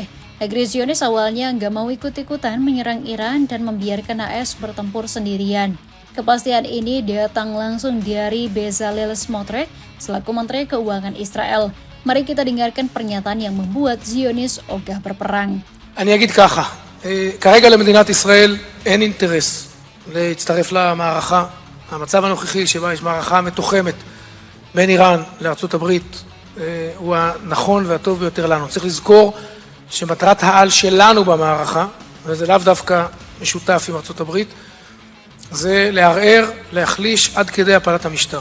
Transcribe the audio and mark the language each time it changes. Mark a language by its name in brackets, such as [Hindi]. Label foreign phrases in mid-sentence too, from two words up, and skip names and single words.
[Indonesian] Negeri Zionis awalnya nggak mau ikut-ikutan menyerang Iran dan membiarkan AS bertempur sendirian. Kepastian ini datang langsung dari Bezalel Smotrich selaku Menteri Keuangan Israel. Mari kita dengarkan pernyataan yang membuat Zionis ogah berperang. [Hebrew] אני אגיד ככה, כרגע למדינת ישראל אין אינטרס להצטרף למערכה. המצב הנוכחי שבה יש מערכה מתוחמת בין איראן לארצות הברית הוא הנכון והטוב ביותר לנו. צריך לזכור שמטרת העל שלנו במערכה, וזה לאו דווקא משותף עם ארצות הברית, זה לערער, להחליש עד כדי הפלת המשטר.